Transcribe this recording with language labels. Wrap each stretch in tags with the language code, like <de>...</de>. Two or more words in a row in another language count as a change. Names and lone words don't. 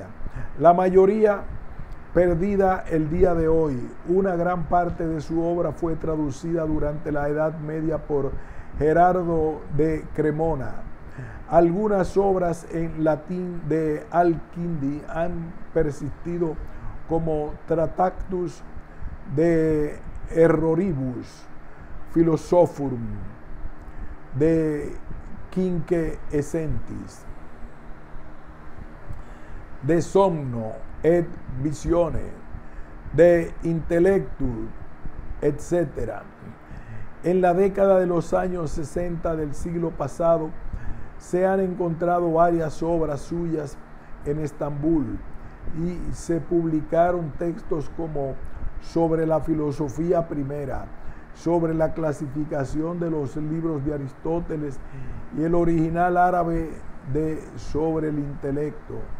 <es>La mayoría perdida el día de hoy. Una gran parte de su obra fue traducida durante la Edad Media por Gerardo de Cremona. Algunas obras en latín de Al-Kindi han persistido, como Tractatus de Erroribus Philosophorum de Quinque Essentis, De Somno et Visione, de Intellectu, etc. En la década de los años 60 del siglo pasado se han encontrado varias obras suyas en Estambul y se publicaron textos como sobre la filosofía primera, sobre la clasificación de los libros de Aristóteles y el original árabe de sobre el intelecto.</es>